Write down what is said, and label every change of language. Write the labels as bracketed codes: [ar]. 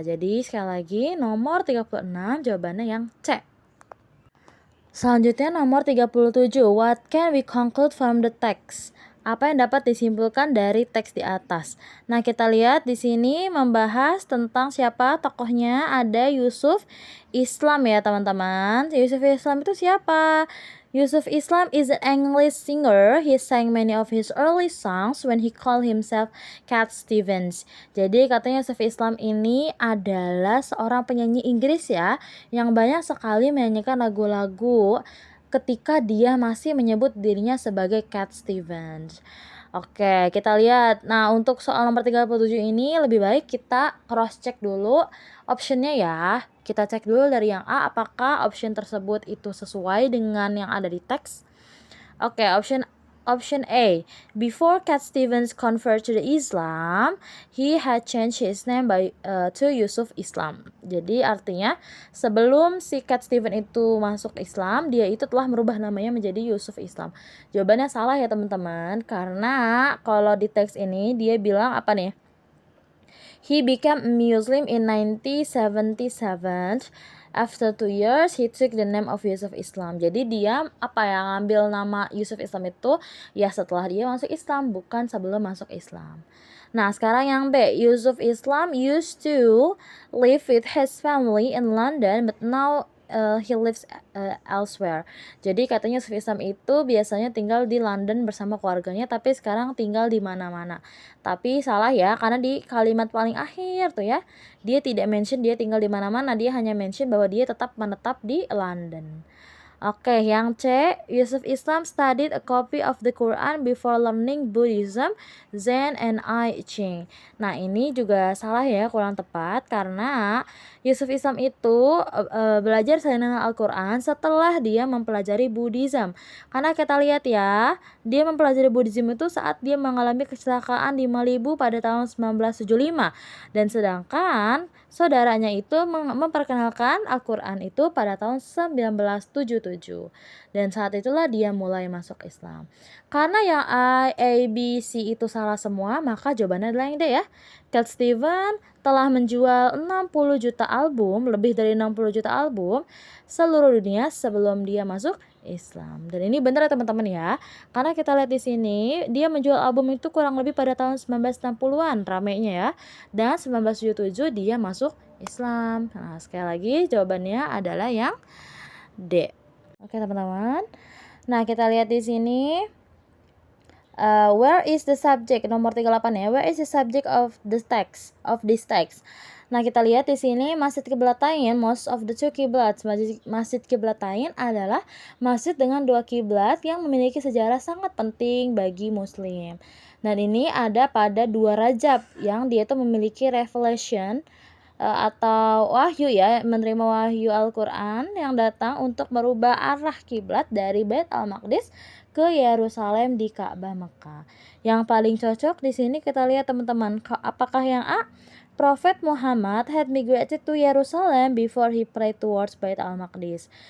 [id] Jadi sekali lagi nomor 36 jawabannya yang C. Selanjutnya nomor 37. [en] What can we conclude from the text? [id] Apa yang dapat disimpulkan dari teks di atas? Nah, kita lihat di sini membahas tentang siapa tokohnya. Ada Yusuf Islam ya, teman-teman. Yusuf Islam itu siapa? [en] Yusuf Islam is an English singer. He sang many of his early songs when he called himself Cat Stevens. [id] Jadi katanya Yusuf Islam ini adalah seorang penyanyi Inggris ya, yang banyak sekali menyanyikan lagu-lagu ketika dia masih menyebut dirinya sebagai Cat Stevens. Oke, kita lihat. Nah, untuk soal nomor 37 ini lebih baik kita cross check dulu optionnya ya. Kita cek dulu dari yang A, apakah option tersebut itu sesuai dengan yang ada di teks. Oke, option A. [en] Before Cat Stevens convert to the Islam, he had changed his name to Yusuf Islam. [id] Jadi artinya sebelum si Cat Stevens itu masuk Islam, dia itu telah merubah namanya menjadi Yusuf Islam. Jawabannya salah ya teman-teman, karena kalau di teks ini dia bilang apa nih? [en] He became a Muslim in 1977. After 2 years, he took the name of Yusuf Islam. [id] Jadi dia ngambil nama Yusuf Islam itu ya setelah dia masuk Islam, bukan sebelum masuk Islam. Nah, sekarang yang B. [en] Yusuf Islam used to live with his family in London, but now he lives elsewhere. [id] Jadi katanya Yusuf Islam itu biasanya tinggal di London bersama keluarganya, tapi sekarang tinggal di mana-mana. Tapi salah ya, karena di kalimat paling akhir tuh ya, dia tidak mention dia tinggal di mana-mana, dia hanya mention bahwa dia tetap menetap di London. Oke, yang C. [en] Yusuf Islam studied a copy of the Quran before learning Buddhism, Zen, and I Ching. [id] Nah, ini juga salah ya, kurang tepat, karena Yusuf Islam itu belajar salinan Al-Quran setelah dia mempelajari Buddhism. Karena kita lihat ya, dia mempelajari Buddhism itu saat dia mengalami kecelakaan di Malibu pada tahun 1975. Dan sedangkan saudaranya itu memperkenalkan Al-Quran itu pada tahun 1977. Dan saat itulah dia mulai masuk Islam. Karena yang A, B, C itu salah semua, maka jawabannya adalah yang D ya. Cat Stevens telah menjual 60 juta album, lebih dari 60 juta album seluruh dunia sebelum dia masuk Islam. Dan ini benar ya teman-teman ya. Karena kita lihat di sini, dia menjual album itu kurang lebih pada tahun 1960-an ramenya ya. Dan 1977 dia masuk Islam. Nah, sekali lagi jawabannya adalah yang D. Oke, teman-teman. Nah, kita lihat di sini. [en] Where is the subject? [id] Nomor 38 ya. [en] Where is the subject of this text? [id] Nah, kita lihat di sini Masjid Qiblatain, [en] most of the two qiblats. [id] Masjid Qiblatain adalah masjid dengan dua kiblat yang memiliki sejarah sangat penting bagi muslim. Dan ini ada pada 2 Rajab yang dia itu memiliki revelation atau wahyu ya, menerima wahyu Al-Qur'an yang datang untuk merubah arah kiblat dari Bait Al-Maqdis ke Yerusalem di Ka'bah Mekah. Yang paling cocok di sini kita lihat teman-teman, apakah yang A? [en] Prophet Muhammad had migrated to Jerusalem before he prayed towards Bait Al-Maqdis.